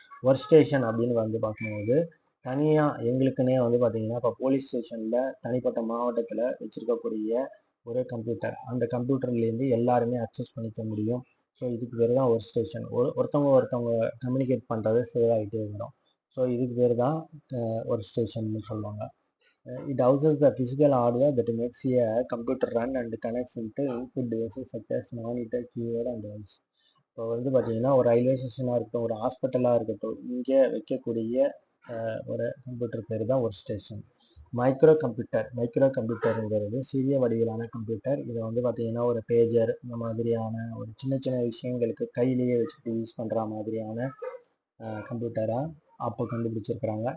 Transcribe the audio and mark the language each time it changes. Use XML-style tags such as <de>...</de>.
<ta>Work station அப்படின்னு வந்து பார்க்கும்போது தனியாக எங்களுக்குன்னே வந்து பார்த்தீங்கன்னா இப்போ போலீஸ் ஸ்டேஷனில் தனிப்பட்ட மாவட்டத்தில் வச்சுருக்கக்கூடிய ஒரு கம்ப்யூட்டர், அந்த கம்ப்யூட்டர்லேருந்து எல்லாருமே அக்சஸ் பண்ணிக்க முடியும். ஸோ இதுக்கு பேர் தான் ஒர்க் ஸ்டேஷன். ஒருத்தவங்க கம்யூனிகேட் பண்ணுறது சேவ் ஆகிட்டே வரும். ஸோ இதுக்கு பேர் தான் ஒர்க் ஸ்டேஷன் சொல்லுவாங்க.</ta> <en>It houses the physical hardware that makes a computer run and connects into input devices such as monitor, keyboard and mouse.</en> <ta>இப்போ வந்து பார்த்தீங்கன்னா ஒரு ரயில்வே ஸ்டேஷனாக இருக்கட்டும், ஒரு ஹாஸ்பிட்டலாக இருக்கட்டும், இங்கே வைக்கக்கூடிய ஒரு கம்ப்யூட்டர் பேர் தான் ஒர்க் ஸ்டேஷன். மைக்ரோ கம்ப்யூட்டருங்கிறது சிறிய வடிவிலான கம்ப்யூட்டர். இதை வந்து பார்த்தீங்கன்னா ஒரு பேஜர் இந்த மாதிரியான ஒரு சின்ன சின்ன விஷயங்களுக்கு கையிலேயே வச்சுட்டு யூஸ் பண்ணுற மாதிரியான கம்ப்யூட்டராக அப்போ கண்டுபிடிச்சிருக்கிறாங்க.</ta>